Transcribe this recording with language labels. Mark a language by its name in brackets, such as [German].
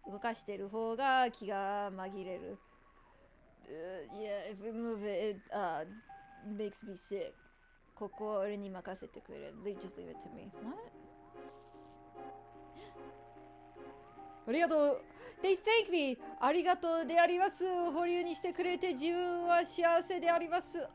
[Japanese] 動かしてる方が気が紛れる。 [English] Yeah, if we move it, it makes me sick. [Japanese] ここは俺に任せてくれ。 [English] Just leave it to me. What? [Japanese] ありがとう。 [English] They thank me. [Japanese] ありがとうであります。保留にしてくれて自分は幸せであります。